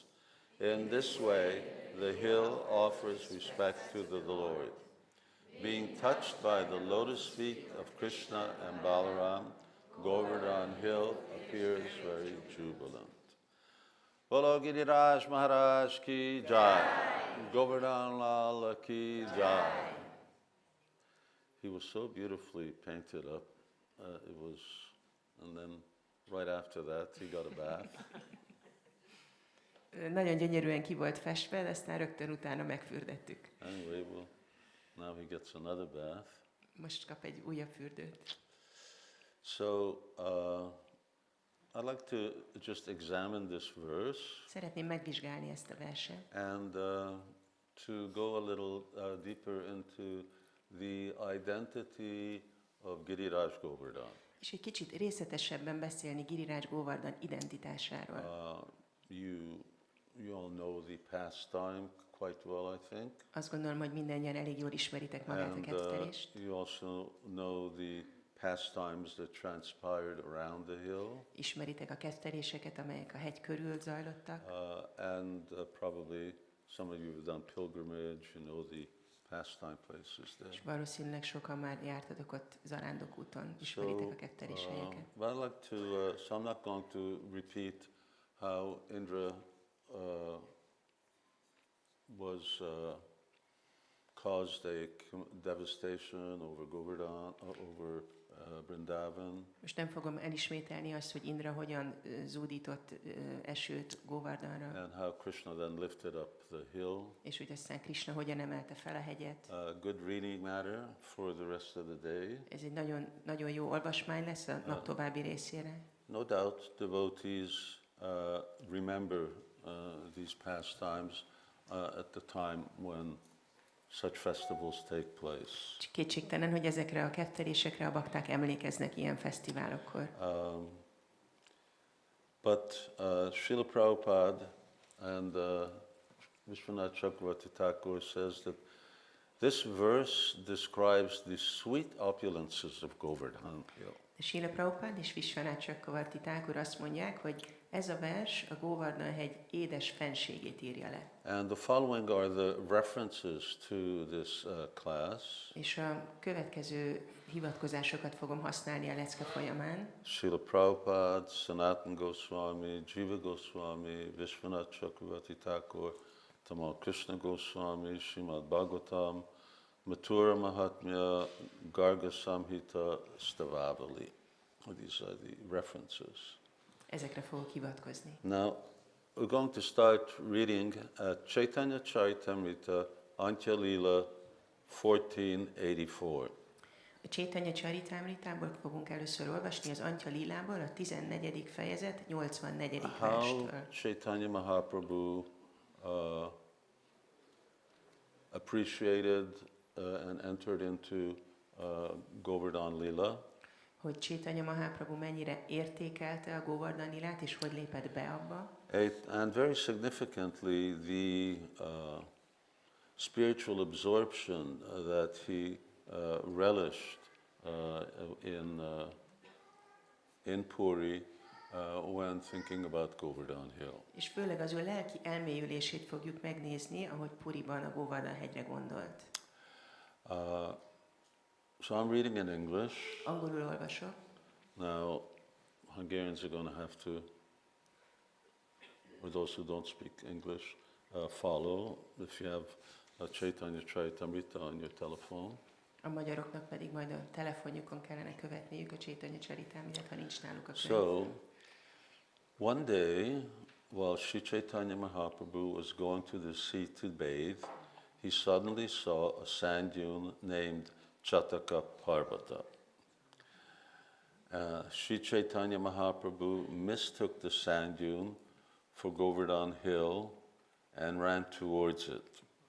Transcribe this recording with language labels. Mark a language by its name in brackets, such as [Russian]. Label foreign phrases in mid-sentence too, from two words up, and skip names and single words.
[English] In this way, the hill offers respect to the Lord. Being touched by the lotus feet of Krishna and Balaram, Govardhana hill appears very jubilant. [Hindi] Bolo Giriraj Maharaj ki jai, Govardhana Lala ki jai. [English] He was so beautifully painted up. And then right after that, he got a bath. [Hungarian] Nagyon gyönyörűen ki volt festve, de aztán rögtön utána megfürdettük. [English] Anyway, well, now he gets another bath. [Hungarian] Most kap egy újabb fürdőt. [English] So, I'd like to just examine this verse [Hungarian] Szeretném megvizsgálni ezt a verset, [English] and to go a little deeper into the identity of Giriraj Govardhan. [Hungarian] és egy kicsit részletesebben beszélni Giriraj Govardhan identitásáról. [English] You all know the pastime quite well, I think. [Hungarian] Azt gondolom, hogy mindannyian elég jól ismeritek magát a [English] And [Hungarian] kettelést. [English] you also know the pastimes that transpired around the hill. [Hungarian] Ismeritek a ketteléseket, amelyek a hegy körül zajlottak. [English] And probably some of you have done pilgrimage, you know the pastime places there. [Hungarian] És valószínűleg sokan már jártatok ott zarándokúton, ismeritek a kettelés helyeket. [English] But I'd like to, so I'm not going to repeat how Indra was caused a devastation over Govardhan, over Vrindavan. [Hungarian] Most nem fogom elismételni azt, hogy Indra hogyan zúdított esőt Govardhanra, [English] And how Krishna then lifted up the hill. [Hungarian] és hogy aztán Krishna hogyan emelte fel a hegyet. [English] Good reading matter for the rest of the day. [Hungarian] Ez egy nagyon, nagyon jó olvasmány lesz a nap további részére. [English] No doubt devotees remember these pastimes at the time when such festivals take place. [Hungarian] Kétségtelen, hogy ezekre a kettelésekre a bakták emlékeznek ilyen fesztiválokkor. [English] But Srila Prabhupada and Vishwanath Chakravarti Thakur says that this verse describes the sweet opulences of Govardhan Hill. [Hungarian] Srila Prabhupada és Vishwanath Chakravarti Thakur azt mondják, hogy ez a vers a Govardhan hegy édes fenségét írja le. [English] And the following are the references to this class. [Hungarian] És a következő hivatkozásokat fogom használni a lecke folyamán. [English] Srila Prabhupada, Sanatana Goswami, Jiva Goswami, Vishwanath Chakravarti Thakur, Tamal Krishna Goswami, Srimad Bhagavatam, Mathura Mahatmya, Garga Samhita, Stavavali. These are the references. [Hungarian] Ezekre fogok hivatkozni. [English] Now, we're going to start reading Caitanya Charitamrita, Antya Lila 1484. [Hungarian] A Caitanya Charitamritából fogunk először olvasni az Antya Lilából, a 14. fejezet 84. [English] How [Hungarian] verstől. [English] Caitanya Mahaprabhu appreciated and entered into Govardhan Lila. [Hungarian] Hogy Caitanya Mahaprabhu mennyire értékelte a Govardhan Lilát, és hogy lépett be abba. [English] And very significantly, the spiritual absorption that he relished in Puri when thinking about Govardhan Hill. [Hungarian] És főleg az ő lelki elmélyülését fogjuk megnézni, ahogy Puriban a Govardhan hegyre gondolt. [English] So I'm reading in English. [Hungarian] Angolul olvasok. [English] Now, Hungarians are going to have to, or those who don't speak English, follow. If you have a Caitanya Charitamrita on your telephone. [Hungarian] A magyaroknak pedig majd a telefonjukon kellene követniük a Caitanya Charitamritet, ha nincs náluk a könyv. [English] So, one day, while Sri Caitanya Mahaprabhu was going to the sea to bathe, he suddenly saw a sand dune named Chataka Parvata. Sri Caitanya Mahaprabhu mistook the sand dune for Govardhan Hill and ran towards it.